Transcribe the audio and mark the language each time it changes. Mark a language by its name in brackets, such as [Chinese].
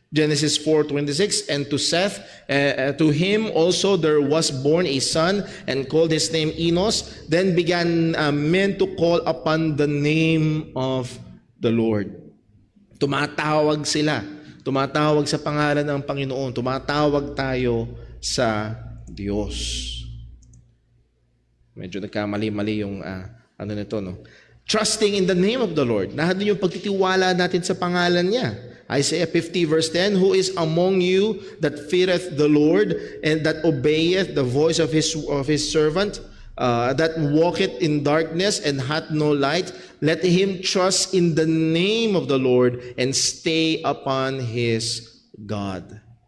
[English] Genesis 4:26, and to Seth, to him also there was born a son, and called his name Enos. Then began men to call upon the name of the Lord. [Filipino] Tumatawag sila. Tumatawag sa pangalan ng Panginoon. Tumatawag tayo sa Diyos. Medyo nagkamali-mali yung ano nito, no? [English] Trusting in the name of the Lord. [Filipino] Nandun yung pagtitiwala natin sa pangalan niya. [English] Isaiah 50 verse 10, who is among you that feareth the Lord, and that obeyeth the voice of his servant, that walketh in darkness and hath no light? Let him trust in the name of the Lord and stay upon his God.